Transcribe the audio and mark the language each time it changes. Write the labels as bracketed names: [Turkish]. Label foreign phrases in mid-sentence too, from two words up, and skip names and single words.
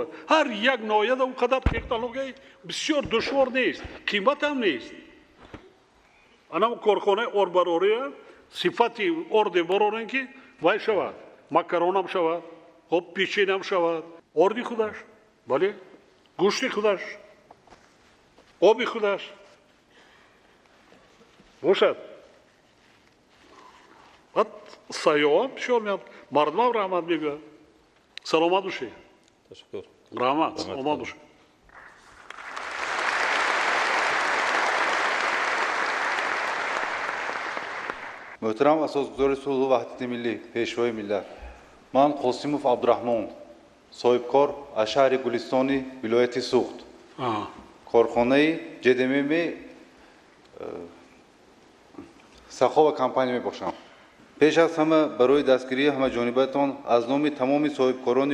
[Tajik] ҳар як ноҳияда он қадар технологияи бисёр душвор нест қимат ҳам нест анам корхонаи орбарория сифати орде барорен ки вай шавад макаронам шавад хоб печенам шавад орди худаш бале гӯшти худаш оби худаш бошад баъд сайёҳам бисёр меяд мардумам раҳмат мегӯяд саломат бошед ташаккур раҳмат омад бошед [Persian] محترم اساسگزار صلح و وحدت ملی پیشوای ملت من قاسموف عبدالرحمن صاحبکار از شهر گلستانی ولایت سوخت کارخانه جدمم سخا و کمپانی می باشم پیش از همه برای دستگیری همه جانبتان از نام تمام صاحبکاران